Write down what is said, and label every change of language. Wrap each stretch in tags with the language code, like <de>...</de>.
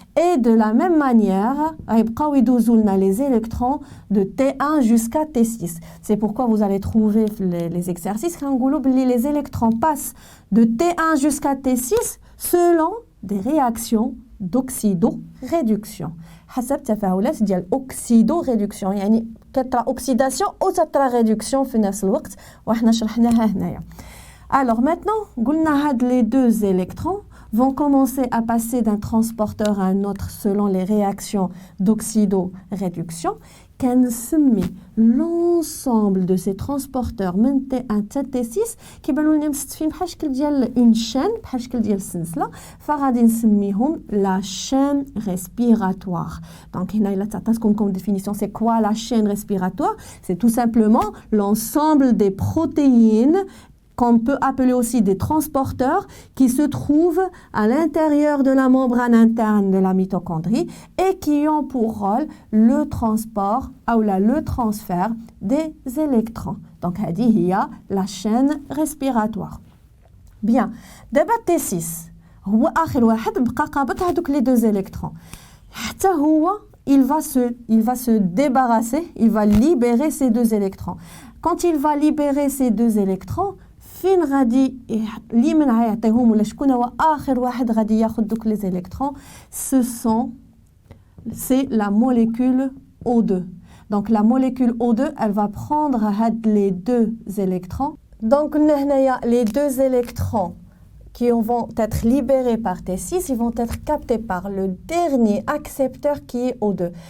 <fr>et de la même manière</fr> <ar>غيبقاو يدوزو لنا</ar> <fr>les électrons de T1 jusqu'à T6. c'est pourquoi vous allez trouver les exercices</fr> <ar>غنقولوا باللي</ar> <fr>les électrons passent de T1 jusqu'à T6 selon des réactions d'oxydoréduction</fr> <ar>حسب تفاعلات ديال</ar> <fr>oxydoréduction.</fr> <ar>يعني كترى oxydation او تترى réduction في نفس الوقت وحنا شرحناها هنايا.</ar> <fr>alors maintenant</fr> <ar>قلنا هاد</ar> <fr>les deux électrons vont commencer à passer d'un transporteur à un autre selon les réactions d'oxydoréduction.</fr> <ar>كنسمي</ar> <fr>l'ensemble de ces transporteurs</fr> <ar>من T1 حتى T6 كيبانوا لنا مستفين بحال شكل ديال اون شين بحال شكل ديال السلسله فغادي نسميهم la chaîne respiratoire.</ar> <fr>donc</fr> <ar>هنا الا تعطاتكم</ar> <fr>comme définition c'est quoi la chaîne respiratoire? c'est tout simplement l'ensemble des protéines qu'on peut appeler aussi des transporteurs qui se trouvent à l'intérieur de la membrane interne de la mitochondrie et qui ont pour rôle le transport ou le transfert des électrons. donc</fr> <ar>هذه هي</ar> <fr>la chaîne respiratoire.</fr> <ar>bien دابا T6 هو آخر واحد بقى قابض هذوك les deux électrons. حتى هو</ar> <fr>il va se débarrasser, il va libérer ces deux électrons. quand il va libérer ces deux électrons</fr> <ar>فين غادي اللي من غيعطيهم ولا شكون هو اخر واحد غادي ياخذ دوك لي زيليكترون</ar> <fr>c'est la molécule O2. donc la molécule O2 elle va prendre هاد les deux électrons. donc</fr> <ar>قلنا هنايا</ar> <fr>les deux électrons qui vont être libérés par T6 ils vont être captés par le dernier accepteur qui est O2.</fr>